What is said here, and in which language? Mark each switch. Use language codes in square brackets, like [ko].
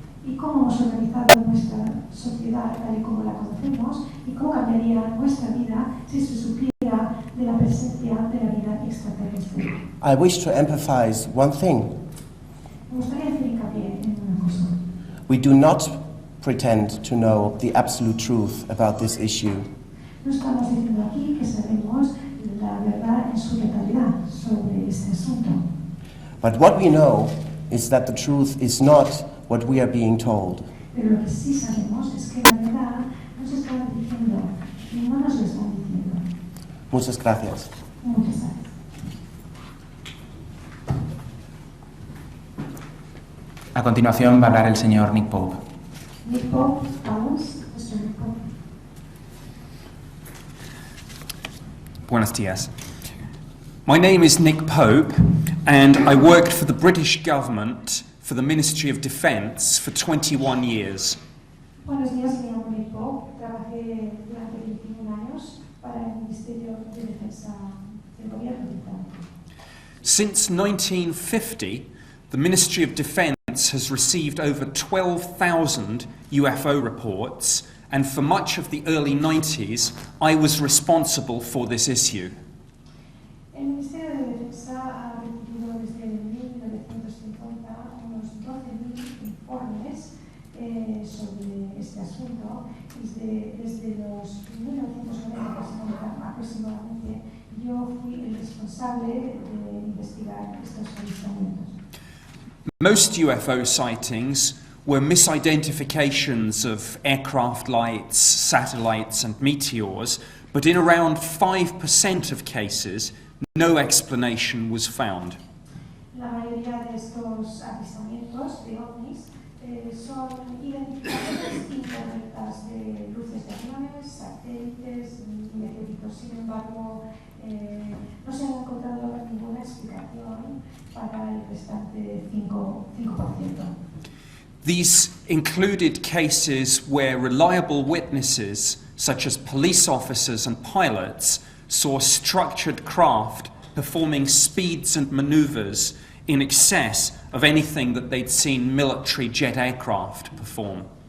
[es] Y cómo hemos organizado nuestra sociedad tal y como la conocemos y cómo cambiaría nuestra vida si se supiera de la presencia de la vida extraterrestre. [en] I wish to emphasize one thing. [es] Me gustaría hacer hincapié en una cosa. [en] We do not pretend to know the absolute truth about this issue. [es] No estamos diciendo aquí que sabemos la verdad en su totalidad sobre este asunto. [en] But what we know is that the truth is not what we are being told. [es] Pero lo que sí sabemos es que la verdad nos están diciendo y no nos lo están diciendo. Muchas gracias. Muchas gracias. A continuación va a hablar el señor Nick Pope. Nick Pope, vamos, Mr. Nick Pope. Buenos dias. [en] My name is Nick Pope, and I worked for the British government for the Ministry of Defence for 21 years. [es] Buenos días, me llamo Nick Pope. Trabajé durante 21 años para el Ministerio de Defensa del Gobierno británico. [en] Since 1950, the Ministry of Defence has received over 12,000 UFO reports, and for much of the early 90s, I was responsible for this issue. [es] El Ministerio de Defensa ha recibido desde 1950 unos 12.000 informes sobre este asunto y desde los 1990 aproximadamente yo fui el responsable de investigar estos avistamientos. [en] Most UFO sightings were misidentifications of aircraft lights, satellites and meteors, but in around 5% of cases, no explanation was found. [es] La mayoría de estos avistamientos de ovnis son identificaciones incorrectas de luces de aviones, satélites y meteoritos. Sin embargo, no se ha encontrado ninguna explicación para el restante 5%. [en] These included cases where reliable witnesses, such as police officers and pilots, saw structured craft performing speeds and maneuvers in excess of anything that they'd seen military jet aircraft perform.